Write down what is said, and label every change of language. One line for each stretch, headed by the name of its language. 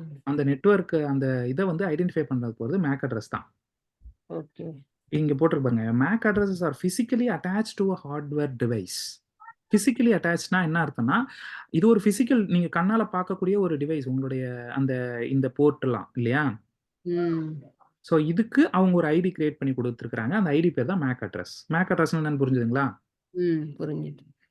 Tamil: அந்த நெட்வொர்க் அந்த இதை வந்து ஐடென்டிஃபை பண்றது போகிறது MAC அட்ரஸ் தான். ஓகே இங்க போட்டிருக்கு பாருங்க,
English: MAC addresses are physically attached to a hardware device.
Tamil: Physically அட்டாச்னா என்ன அர்த்தம்னா, இது ஒரு பிசிக்கல், நீங்க கண்ணால பார்க்கக்கூடிய ஒரு டிவைஸ், உங்களுடைய இந்த போர்ட்லாம் இல்லையா? ஸோ இதுக்கு அவங்க ஒரு ஐடி கிரியேட் பண்ணி கொடுத்துருக்காங்க. அந்த ஐடி பேர் தான் MAC அட்ரஸ். MAC அட்ரஸ் என்னன்னு புரிஞ்சுதுங்களா? புரிஞ்சுது.